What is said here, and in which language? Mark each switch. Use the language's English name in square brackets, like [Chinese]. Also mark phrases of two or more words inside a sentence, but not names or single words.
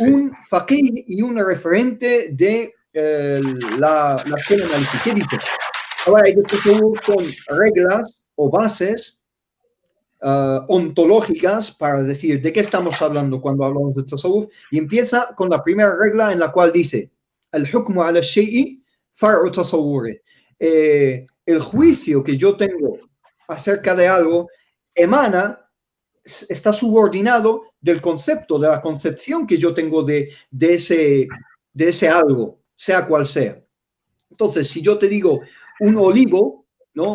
[Spanish] Un faqih y un referente de la escuela maliki. ¿Qué dice? Ahora hay con reglas o bases ontológicas para decir de qué estamos hablando cuando hablamos de Tasawwuf, y empieza con la primera regla, en la cual dice [Arabic] الحكم على الشيء فرع تصوره. [Spanish] El juicio que yo tengo acerca de algo está subordinado del concepto, de la concepción que yo tengo de ese algo, sea cual sea. Entonces, si yo te digo un olivo, ¿no?